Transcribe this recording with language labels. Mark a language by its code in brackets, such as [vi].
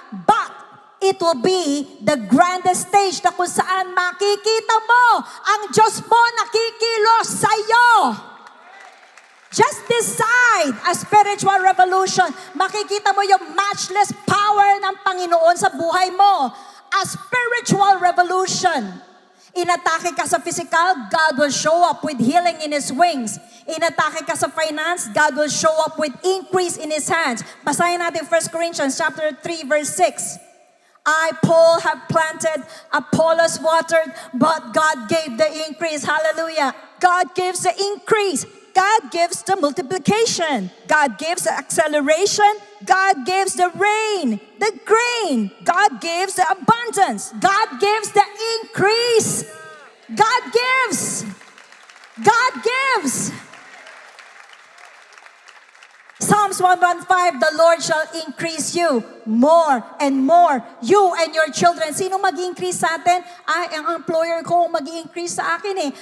[en] But it will be the grandest stage [tl] na kung saan makikita mo ang Diyos mo nakikilos sa iyo. [en] Just decide a spiritual revolution. [tl] Makikita mo yung matchless power ng Panginoon sa buhay mo. [en] A spiritual revolution. [tl] Inatake ka sa [en] physical, God will show up with healing in His wings. [tl] Inatake ka sa [en] finance, God will show up with increase in His hands. [tl] Basahin natin [en] 1 Corinthians chapter 3 verse 6. I, Paul, have planted, Apollos watered, but God gave the increase. Hallelujah. God gives the increase. God gives the multiplication. God gives the acceleration. God gives the rain, the grain. God gives the abundance. God gives the increase. God gives. God gives. Psalms 115, the Lord shall increase you more and more, you and your children. [tl] Sino mag-increase sa atin? Ay, ang employer ko mag-increase sa akin eh.